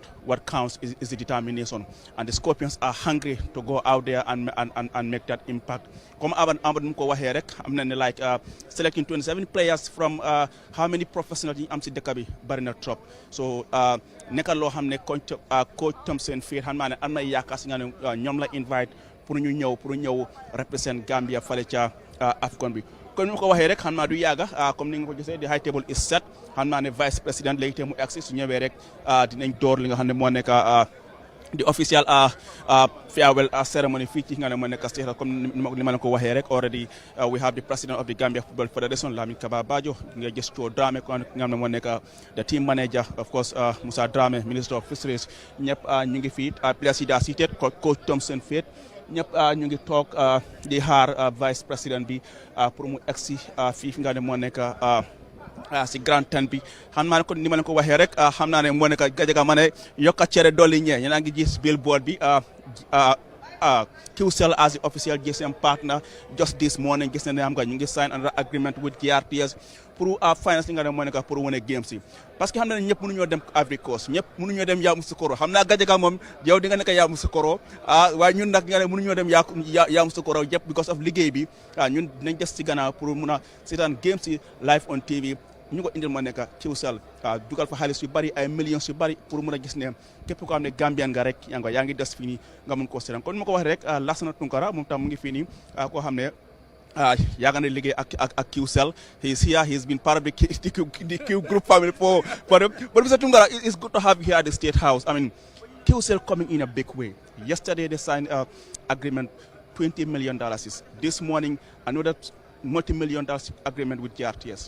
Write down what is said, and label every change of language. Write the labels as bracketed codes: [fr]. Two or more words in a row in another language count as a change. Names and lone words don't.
[en] What counts is the determination. And the Scorpions are hungry to go out there and make that impact. [wo] Come Amadou ko waxe rek am na ne [en] like selecting 27 players from how many professionals [wo] am ci dëkk bi bari na trop. So nekkal loo xam ne coach Tom Saintfiet xam naa ne am na yaakaar si nga ne ñoom la invite pour ñu ñëw represent Gambia fale ca AFCON bi. Comme ni ma ko waxee rek xam naa du yàgga comme ni nga ko gisee [en] the high table is set [wo] xam naa ne [fr] vice président [wo] léegi te mu agsi su ñëwee rek dinañ door li nga xam ne moo nekk [en] the official farewell ceremony [wo] fii ci nga ne moo nekk State comme ni ma leen ko waxee rek [en] already we have the president of the Gambia Football Federation Lamin Kaba Bajo [wo] nga gis Joe Dramé ko nga xam ne moo nekk [en] the team manager of course [wo] Moussa Dramé [en] minister of fisheries [wo] ñëpp ñu ngi fii players yi daa seated coach Tom Saintfiet ñëpp ñu ngi toog di xaar [fr] vice président [wo] bi pour mu egsi fii nga ne moo nekk si Grand Tent bi xam naa ne kon ni ma leen ko waxee rek xam naa ne moo nekk Gajaga ma ne yokka cere dolli ñee yéen a ngi gis billboard bi QCell [en] as the official GSM partner just this morning [wo] gis ne am nga ñu ngi [en] sign another agreement with GRTS [wo] pour finance li nga ne moo nekk pour wane games yi [fr] parce que [wo] xam na ne ñëpp mënuñoo dem Ivory Coast ñëpp mënuñoo dem Yamoussoukro xam naa Gajaga moom yow di nga nekk Yamoussoukro waaye ñun nag nga ne mënuñoo dem Yamoussoukro yëpp [en] because of [wo] liggéey bi ñun dinañ des ci gannaaw pour mun a seetaan games yi [en] live on TV [wo] ñu ko indil ma nekk QCell dugal fa xaalis yu bari ay millions yu bari pour mun a gis ne képp ko xam ne Gambian nga rek yaa ngi des fii nii nga mun koo seetaan kon ni ma ko waxee rek Lassana Tunkara moom tam mu ngi fii nii koo xam ne yàgg na liggéey ak QCell [en] he's here he's been part of the Q group family for but Mr. Tunkara it's good to have you here at the State House. I mean QCell coming in a big way. Yesterday they signed agreement $20 million. This morning another multi-million dollars agreement with GRTS.